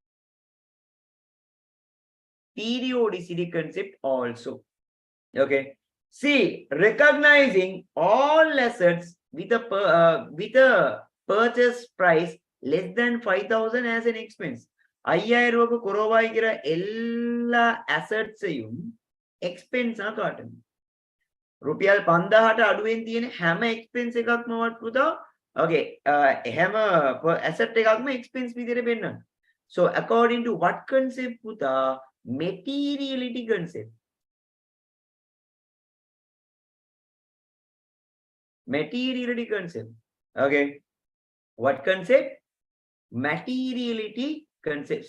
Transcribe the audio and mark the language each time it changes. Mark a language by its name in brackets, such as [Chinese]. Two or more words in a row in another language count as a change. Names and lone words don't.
[English] Periodicity concept also. Okay. See, recognizing all assets with a purchase price less than 5,000 as an expense. [Tamil] 5000 ரூபாய்க்கு குறைவாய்க்கிற எல்லா assetsயும் expense ஆ காட்டணும். [Sinhala] රුපියල් 5000ට අඩුවෙන් තියෙන හැම expense එකක්ම වත් පුතා okay හැම asset එකක්ම expense විදිහට පෙන්නන්න. [English] So according to what concept පුතා? Materiality concept. Materiality concept. Okay, what concept? Materiality concept.